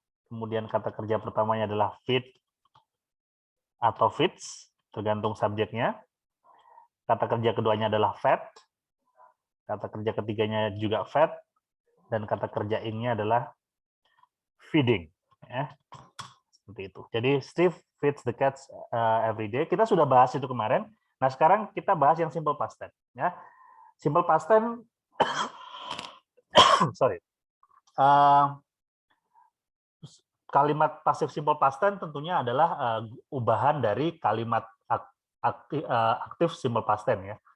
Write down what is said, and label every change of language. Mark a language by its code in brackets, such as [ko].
[id] Kemudian kata kerja pertamanya adalah feed atau feeds, tergantung subjeknya. Kata kerja keduanya adalah fed. Kata kerja ketiganya juga fed. Dan kata kerja ing-nya adalah feeding. Ya. Seperti itu. [en] Jadi Steve feeds the cats every day. [id] Kita sudah bahas itu kemarin. Nah, sekarang kita bahas yang simple past tense. Ya. [en] Simple past tense, sorry. [id] Kalimat pasif simple past tense tentunya adalah ubahan dari kalimat aktif simple past tense ya.